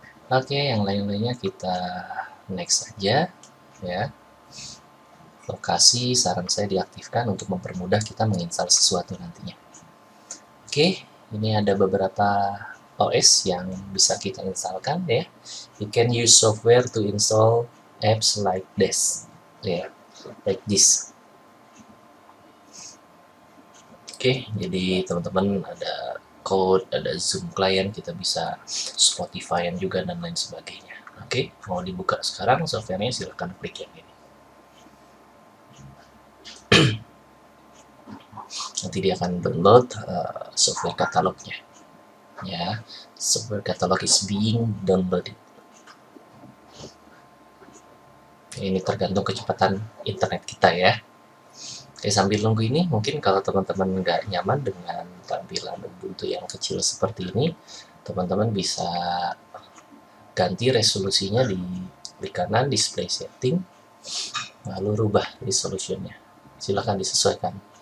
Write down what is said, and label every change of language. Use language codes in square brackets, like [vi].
[id] Oke, yang lain-lainnya kita next saja ya. Lokasi saran saya diaktifkan untuk mempermudah kita menginstal sesuatu nantinya. Oke, ini ada beberapa OS yang bisa kita instalkan ya. [en] You can use software to install apps like this, ya, like this. [id] Oke, jadi teman-teman ada code, ada Zoom client, kita bisa Spotify juga dan lain sebagainya. Oke, mau dibuka sekarang softwarenya, silahkan klik yang ini. Nanti dia akan download software katalognya. [en] Ya, software katalog is being downloaded. [id] Ini tergantung kecepatan internet kita ya. Oke, sambil nunggu ini, mungkin kalau teman-teman nggak nyaman dengan tampilan Ubuntu yang kecil seperti ini, teman-teman bisa ganti resolusinya di kanan display setting, lalu rubah resolusinya. Silahkan disesuaikan.